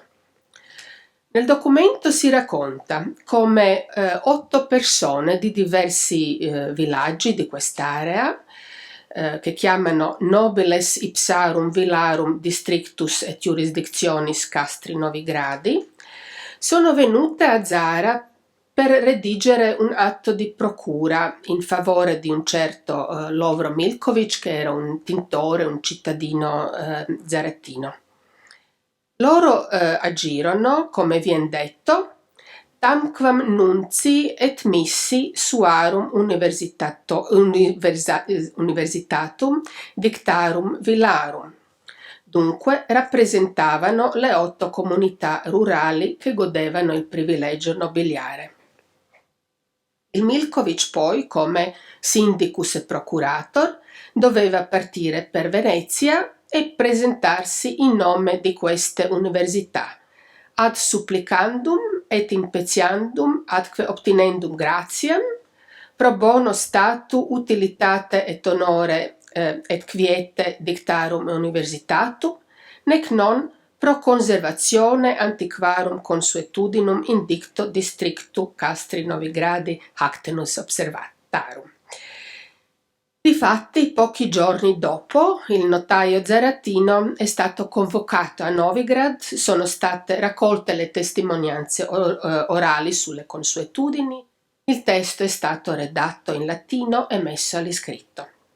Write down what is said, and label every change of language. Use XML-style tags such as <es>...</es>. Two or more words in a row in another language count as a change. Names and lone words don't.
<it>Nel documento si racconta come 8 persone di diversi villaggi di quest'area, che chiamano</it> <la>Nobiles Ipsarum Villarum Districtus et Jurisdictionis Castri Novigradi,</la> <it>sono venute a Zara per redigere un atto di procura in favore di un certo Lovro Milkovic, che era un tintore, un cittadino zarettino. Loro agirono, come vien detto,</it> <la>tamquam nunci et missi suarum universitatum dictarum villarum.</la> <it>Dunque rappresentavano le 8 comunità rurali che godevano il privilegio nobiliare. Il Milkovic poi, come sindicus e procurator, doveva partire per Venezia e presentarsi in nome di queste università,</it> <la>ad supplicandum et impetiandum adque obtinendum gratiam, pro bono statu utilitate et honore et quiete dictarum universitatum, nec non pro conservatione antiquarum consuetudinum indicto districtu Castri Novigradi hactenus observatarum.</la> <it>Difatti, pochi giorni dopo, il notaio zarattino è stato convocato a Novigrad, sono state raccolte le testimonianze orali sulle consuetudini, il testo è stato redatto in latino e messo all'iscritto.</it>